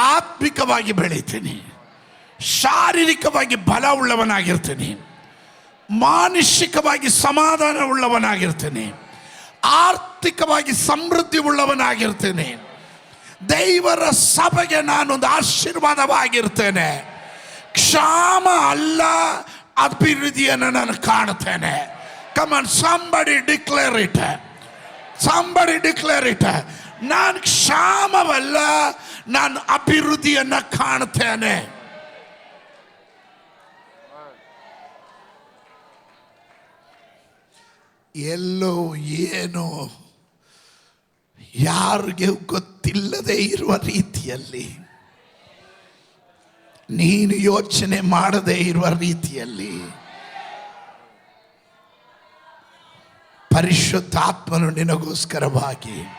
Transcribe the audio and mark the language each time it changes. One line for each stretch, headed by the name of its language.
Kannada: ಆತ್ಮಿಕವಾಗಿ ಬೆಳಿತೀನಿ, ಶಾರೀರಿಕವಾಗಿ ಬಲ ಉಳ್ಳವನಾಗಿರ್ತೀನಿ, ಮಾನಸಿಕವಾಗಿ ಸಮಾಧಾನ ಉಳ್ಳವನಾಗಿರ್ತೀನಿ, ಆರ್ಥಿಕವಾಗಿ ಸಮೃದ್ಧಿ ಉಳ್ಳವನಾಗಿರ್ತೀನಿ. ದೇವರ ಸಭೆಗೆ ನಾನೊಂದು ಆಶೀರ್ವಾದವಾಗಿರ್ತೇನೆ. ಕ್ಷಾಮ ಅಲ್ಲ, ಅಭಿವೃದ್ಧಿಯನ್ನು ನಾನು ಕಾಣುತ್ತೇನೆ.
English: Come on, somebody declare it. Somebody declare it.
Kannada: ನಾನು ಕ್ಷಾಮವಲ್ಲ, ನಾನು ಅಭಿವೃದ್ಧಿಯನ್ನು ಕಾಣುತ್ತೇನೆ. ಎಲ್ಲೋ ಏನೋ ಯಾರಿಗೆ ಗೊತ್ತಿಲ್ಲದೆ ಇರುವ ರೀತಿಯಲ್ಲಿ, ನೀನು ಯೋಚನೆ ಮಾಡದೇ ಇರುವ ರೀತಿಯಲ್ಲಿ ಪರಿಶುದ್ಧಾತ್ಮನು ನಿನಗೋಸ್ಕರವಾಗಿ